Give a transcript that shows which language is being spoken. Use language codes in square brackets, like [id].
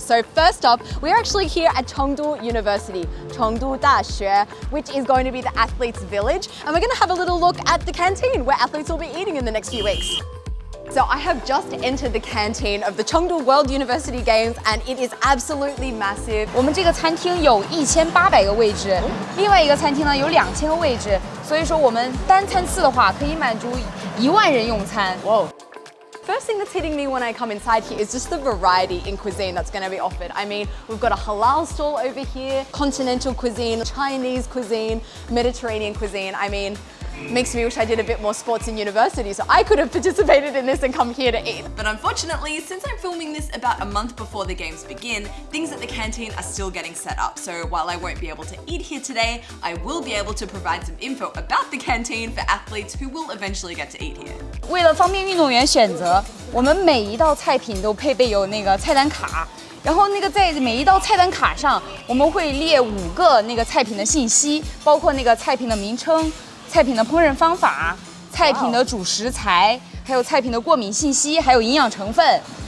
[en] So first up, we're actually here at Chengdu University, Chengdu Daxue, which is going to be the athletes' village. And we're going to have a little look at the canteen where athletes will be eating in the next few weeks. So I have just entered the canteen of the Chengdu World Universistiy Games and it is absolutely massive. [zh] 我们这个餐厅有1800个位置，另外一个餐厅呢有2000个位置，所以说我们单餐次的话可以满足1万人用餐。 [en] Whoa. First thing that's hitting me when I come inside here is just the variety in cuisine that's going to be offered. I mean, we've got a halal stall over here, continental cuisine, Chinese cuisine, Mediterranean cuisine. I mean, makes me wish I did a bit more sports in university so I could have participated in this and come here to eat. But unfortunately, since I'm filming this about a month before the games begin, things at the canteen are still getting set up. So while I won't be able to eat here today, I will be able to provide some info about the canteen for athletes who will eventually get to eat here. [zh] 为了方便运动员选择，我们每一道菜品都配备有那个菜单卡。然后在每一道菜单卡上，我们会列5个菜品的信息，包括菜品的名称、菜品的烹饪方法、菜品的主食材，还有菜品的过敏信息，还有营养成分。